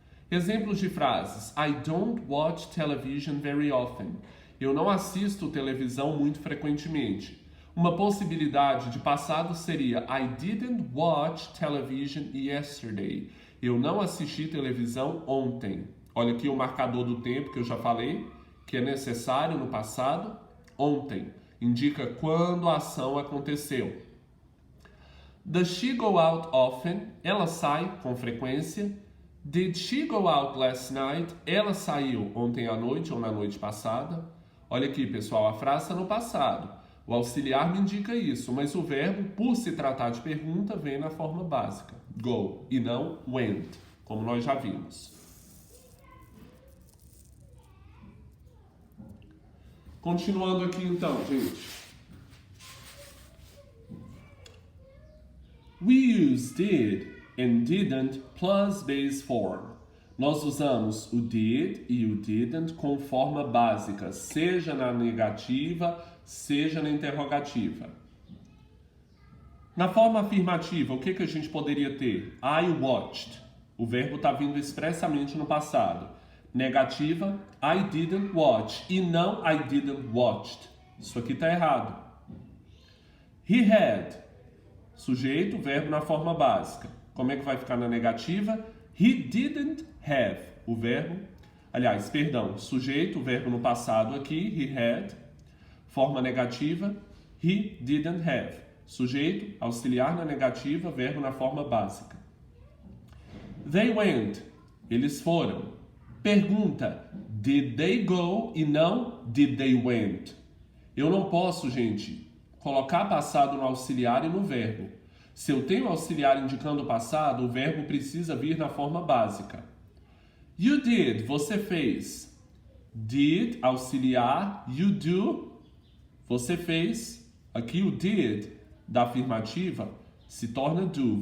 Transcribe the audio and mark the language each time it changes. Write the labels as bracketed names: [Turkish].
[Portuguese] Exemplos de frases: [English] I don't watch television very often. [Portuguese] Eu não assisto televisão muito frequentemente. Uma possibilidade de passado seria [English] I didn't watch television yesterday. [Portuguese] Eu não assisti televisão ontem. Olha aqui o marcador do tempo que eu já falei, que é necessário no passado. Ontem indica quando a ação aconteceu. [English] Does she go out often? [Portuguese] Ela sai com frequência. [English] Did she go out last night? [Portuguese] Ela saiu ontem à noite ou na noite passada. Olha aqui, pessoal, a frase está no passado. O auxiliar me indica isso, mas o verbo, por se tratar de pergunta, vem na forma básica, go, e não went, como nós já vimos. Continuando aqui então, gente. [English] We use did and didn't plus base form. [Portuguese] Nós usamos o did e o didn't com forma básica, seja na negativa, seja na interrogativa. Na forma afirmativa, o que a gente poderia ter? [English] I watched. [Portuguese] O verbo está vindo expressamente no passado. Negativa, [English] I didn't watch. [Portuguese] E não [English] I didn't watched. [Portuguese] Isso aqui está errado. [English] He had. [Portuguese] Sujeito, verbo na forma básica. Como é que vai ficar na negativa? [English] He didn't have. [Portuguese] O verbo, sujeito, verbo no passado aqui, [English] he had. [Portuguese] Forma negativa, [English] he didn't have. [Portuguese] Sujeito, auxiliar na negativa, verbo na forma básica. [English] They went. [Portuguese] Eles foram. Pergunta, [English] did they go [Portuguese] e não [English] did they went? [Portuguese] Eu não posso, gente, colocar passado no auxiliar e no verbo. Se eu tenho auxiliar indicando o passado, o verbo precisa vir na forma básica. [English] You did, [Portuguese] você fez. Did, auxiliar. [English] You do, [Portuguese] você fez. Aqui o did da afirmativa se torna do.